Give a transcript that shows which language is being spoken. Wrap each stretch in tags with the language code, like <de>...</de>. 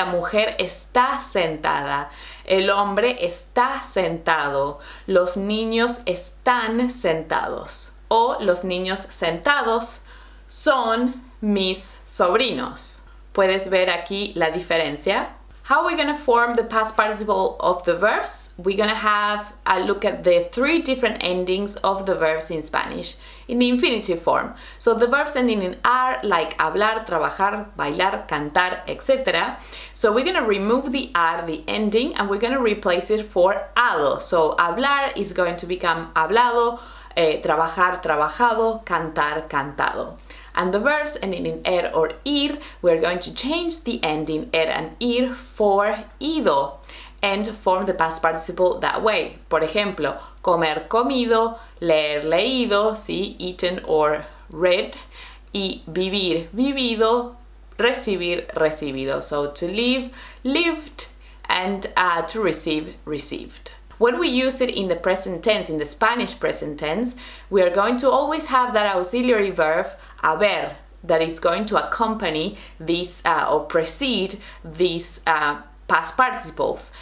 <es>La mujer está sentada, el hombre está sentado, los niños están sentados o los niños sentados son mis sobrinos. ¿Puedes ver aquí la diferencia?</es> <en>How are we going to form the past participle of the verbs? We're going to have a look at the 3 different endings of the verbs in Spanish in the infinitive form. So the verbs ending in ar, like hablar, trabajar, bailar, cantar, etc. So we're going to remove the ar, the ending, and we're going to replace it for ado. So hablar is going to become hablado, trabajar, trabajado, cantar, cantado. And the verbs ending in er or ir, we're going to change the ending er and ir for ido and form the past participle that way.</en> <es>Por ejemplo, comer, comido, leer, leído, ¿sí?</es> <en>Eaten or read,</en> <es>y vivir, vivido, recibir, recibido.</es> <en>So to live, lived, and to receive, received. When we use it in the present tense, in the Spanish present tense, we are going to always have that auxiliary verb, haber, that is going to accompany these or precede these past participles.</en>